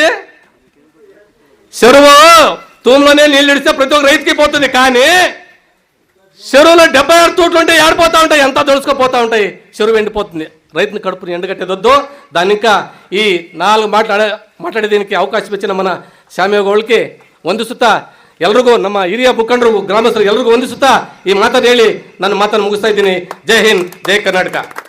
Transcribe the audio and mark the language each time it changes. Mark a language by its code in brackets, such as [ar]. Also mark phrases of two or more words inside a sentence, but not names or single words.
[te] చెరువు తూములోనే నీళ్ళు ఇడిస్తే ప్రతి ఒక్క రైతుకి పోతుంది, కానీ చెరువులో 76 తూట్లు ఉంటే ఏడిపోతూ ఉంటాయి, ఎంత తెలుసుకుపోతూ ఉంటాయి, చెరువు ఎండిపోతుంది. రైతుని కడుపుని ఎండగట్టేదొద్దు. దాన్ని ఇంకా ఈ 4 మాట్లాడే దీనికి అవకాశం ఇచ్చిన మన [kn] ಶಾಮಿಗೌಡಕ್ಕೆ ವಂದಿಸುತ್ತಾ ಎಲ್ರಿಗೂ ನಮ್ಮ ಹಿರಿಯ ಮುಖಂಡರು ಗ್ರಾಮಸ್ಥರು ಎಲ್ರಿಗೂ ವಂದಿಸುತ್ತಾ ಈ ಮಾತನ್ನು ಹೇಳಿ ನನ್ನ ಮಾತನ್ನು ಮುಗಿಸ್ತಾ ಇದ್ದೀನಿ. ಜೈ ಹಿಂದ್, ಜೈ ಕರ್ನಾಟಕ.